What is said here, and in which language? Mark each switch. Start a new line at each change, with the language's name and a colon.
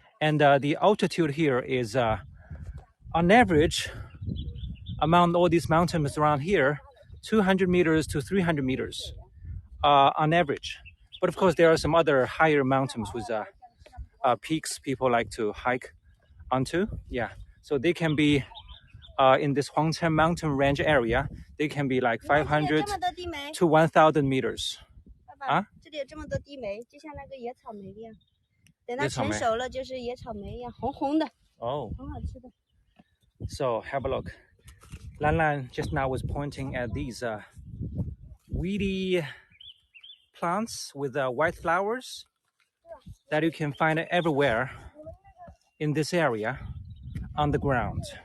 English: And the altitude here is on average among all these mountains around here, 200 meters to 300 meters on average. But of course, there are some other higher mountains with peaks people like to hike onto. Yeah, so they can be in this Huangcheng mountain range area, they can be like 500 to 1,000 meters. 啊？
Chinese: 这里有这么多地梅，就像那个野草莓一样。等它成熟了，就是野草莓一样，红红的。 Oh. 很好吃的。
English: So have a look. Lan Lan just now was pointing at these weedy plants with white flowers that you can find everywhere in this area on the ground.